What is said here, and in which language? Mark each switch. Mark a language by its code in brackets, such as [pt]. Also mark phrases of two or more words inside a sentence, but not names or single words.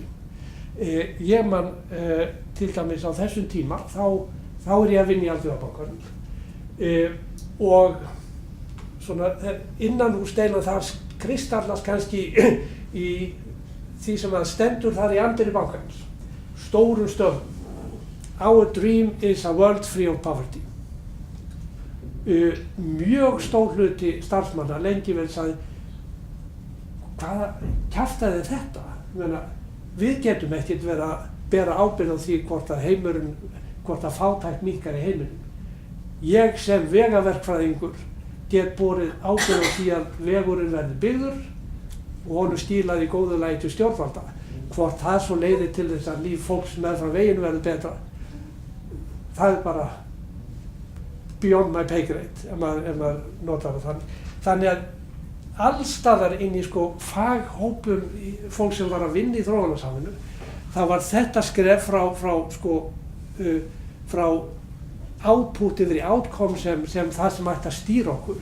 [is] Ég man til dæmis á þessum tíma, þá er ég að vinna í Alþjóðabankanum og svona innanhúsdeilan það kristallast kannski í því sem að stendur þar í anddyri bankans, stórum stöfum. [en] Our dream is a world free of poverty. [is] Mjög stór hluti starfsmanna lengi vel sagði, hvaða kjaftaði þetta? Við getum ekkert verið að bera ábyrgð á því hvort að fátækt minnkar í heiminum. Ég sem vegaverkfræðingur get borið ábyrgð á því að vegurinn verði byggður og honum stílað í góðu lagi til stjórnvalda. Hvort það svo leiðir til þess að líf fólks meðfram veginn verður betra, það er bara [en] beyond my pay grade, [is] ef maður notar það þannig. Þannig að allstaðar inn í faghópum fólk sem var að vinna í þróunarsamvinnu, það var þetta skref frá output yfir í outcome sem það sem ætti að stýra okkur.